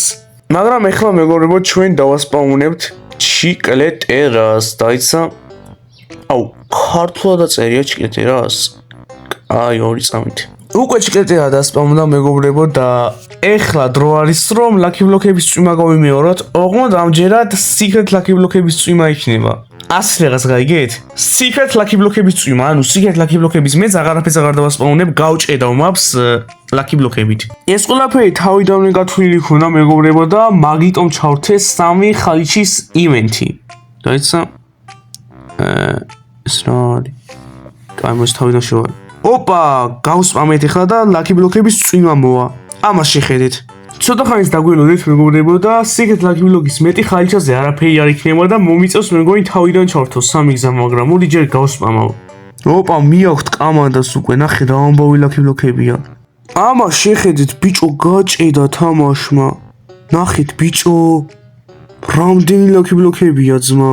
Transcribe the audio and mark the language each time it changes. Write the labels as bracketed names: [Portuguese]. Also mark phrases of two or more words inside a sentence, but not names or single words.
[Georgian] მაგრამ ეხლა მეგობრებო ჩვენ დავასპაუნებთ ჩიკლეტერას, დაიცა. აუ, ქართულად დაწერია ჩიკლეტერას. აი 2 წამით. უკვე ჩიკლეტერა დასპაუნდა მეგობრებო და ეხლა დრო არის რომ [English] lucky block- [Georgian] ების წვიმა გავიმეოროთ, ოღონდ ამჯერად [English] secret lucky block- [Georgian] ების წვიმა იქნება. Asli რაღაც გაიგეთ? [English] Secret lucky block- [Georgian] ების წვიმა, ანუ [English] secret lucky block- [Georgian] ების მეც აღარაფერს აღარ დავასპაუნებ, გავჭედავ [English] maps lucky block- [Georgian] ებით. ეს ყველაფერი თავიდანვე გათვლილი ქონდა მეგობრებო და მაგიტომ ჩავრთე 3 ხალიჩის ივენთი. დაიცა? ეს რა არის? კაიმოს თავიდან შევარ. ოპა, გავსპამეთ ახლა და lucky block-ების წვიმა მოვა. ამას შეხედეთ. ცოტა ხანის დაგველოდეთ მეგობრებო და [English] secret lucky block- [Georgian] ის მეტი ხალიჩაზე არაფერი არ იქნება და მომიწევს მეგონი თავიდან ჩავრთო 3 გზა, მაგრამ მოდი ჯერ გავსპამავ. ოპა, მიაქვთ კამანდას უკვე, ნახე რა ამბავი [English] lucky block- [Georgian] ებია. ამას შეხედეთ ბიჭო, გაჭედა თამაშმა. ნახეთ ბიჭო, რამდენი [English] lucky block- [Georgian] ებია ძმა.